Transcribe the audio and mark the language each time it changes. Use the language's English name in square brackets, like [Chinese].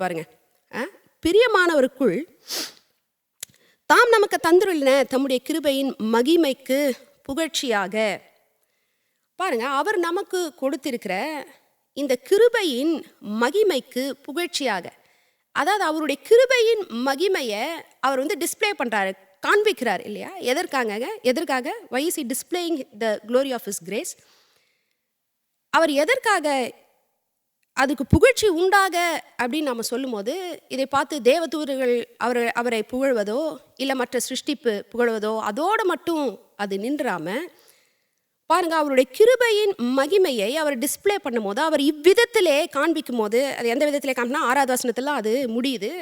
[Tamil] பாருங்கள், பிரியமானவருக்குள் தாம் நமக்கு தந்துள்ள தம்முடைய கிருபையின் மகிமைக்கு புகழ்ச்சியாக. பாருங்க, அவர் நமக்கு கொடுத்திருக்கிற இந்த கிருபையின் மகிமைக்கு புகழ்ச்சியாக, அதாவது அவருடைய கிருபையின் மகிமையை அவர் டிஸ்பிளே பண்ணுறாரு, காண்பிக்கிறார், இல்லையா? எதற்காக [English] why is he displaying the glory of his grace? [Tamil] அவர் எதற்காக அதுக்கு புகழ்ச்சி உண்டாக அப்படின்னு நம்ம சொல்லும்போது, இதை பார்த்து தேவதூதர்கள் அவரை புகழ்வதோ இல்லை மற்ற சிருஷ்டிப்பு புகழ்வதோ அதோடு மட்டும் அது நின்றாமல், பாருங்கள், அவருடைய கிருபையின் மகிமையை அவர் டிஸ்பிளே பண்ணும்போது, அவர் இவ்விதத்திலே காண்பிக்கும் போது, அது எந்த விதத்திலே காண்பினா 6வது வசனத்தில் அது முடியுது.